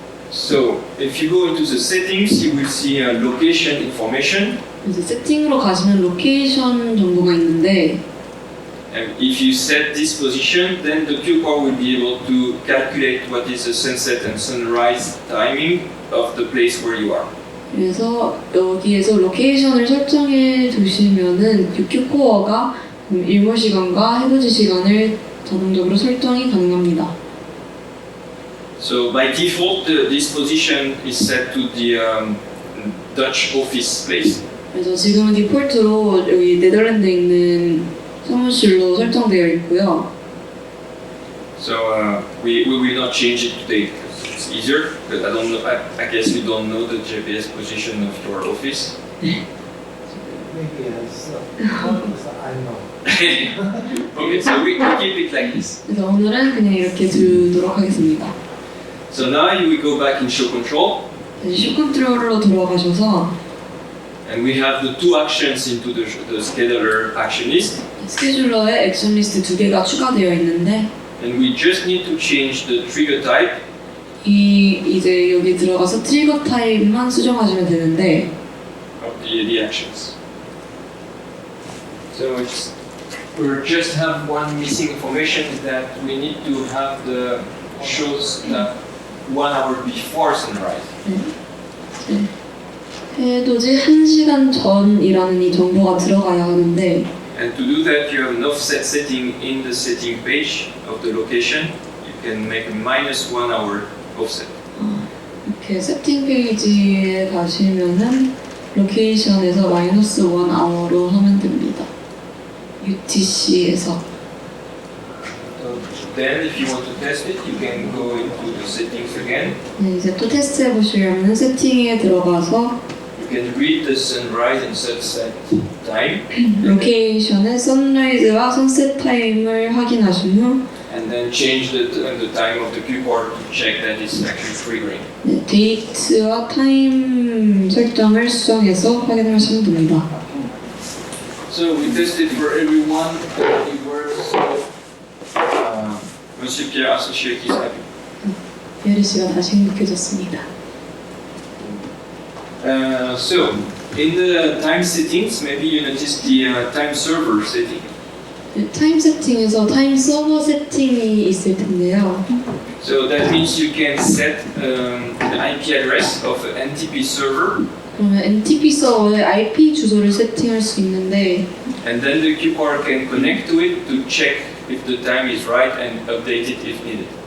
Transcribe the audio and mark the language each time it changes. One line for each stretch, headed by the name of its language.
English: So if you go into the settings, you will see location information.
Korean: 이제 세팅으로 가시면 로케이션 정보가 있는데
English: And if you set this position, then the cue core will be able to calculate what is the sunset and sunrise timing of the place where you are.
Korean: 그래서 여기에서 로케이션을 설정해 두시면은 큐코어가 일몰 시간과 해돋이 시간을 자동적으로 설정이 가능합니다.
English: So by default, this position is set to the Dutch office place.
Korean: 그래서 지금은 디폴트로 여기 네덜란드에 있는 사무실로 설정되어 있고요.
English: So we will not change it today because it's easier. But I don't know. I guess you don't know the GPS position of your office. Maybe as focus, I know. Okay, so we keep it like this.
Korean: 그래서 오늘은 그냥 이렇게 두도록 하겠습니다.
English: So now you will go back in show control,
Korean: 다시 쇼 컨트롤로 들어가셔서
English: and we have the two actions into the scheduler action list,
Korean: 스케줄러에 액션 리스트 2개가 추가되어 있는데
English: and we just need to change the trigger type
Korean: 이제 여기 들어가서 트리거 타입만 수정하시면 되는데
English: of the actions. So we just have one missing information is that we need to have the shows that 1 hour before sunrise.
Korean: 해돋이 1시간 전이라는 이 정보가 들어가야 하는데
English: And to do that, you have an offset setting in the setting page of the location. You can make a -1 hour offset.
Korean: 이렇게 세팅 페이지에 가시면은 로케이션에서 -1 hour로 하면 됩니다. UTC에서
English: Then, if you want to test it, you can go into the settings again.
Korean: 네, 이제 또 테스트해 보시려면 세팅에 들어가서
English: You can read the sunrise and sunset time,
Korean: 로케이션에 선라이즈와 선셋 타임을 확인하신 후
English: and then change the time of the cue cord to check that it's actually triggering.
Korean: 네, 데이트와 타임 설정을 수정해서 확인을 하시면 됩니다.
English: So we tested for everyone. It works. Monsieur Pierre, associate is happy.
Korean: 예리 씨가 다시 행복해졌습니다.
English: So in the time settings, maybe you notice the time server setting.
Korean: 네, 타임 세팅에서 타임 서버 세팅이 있을 텐데요.
English: So that means you can set the IP address of an NTP server,
Korean: 그러면 NTP 서버의 IP 주소를 세팅할 수 있는데
English: and then the cue cord can connect to it to check if the time is right and update it if needed.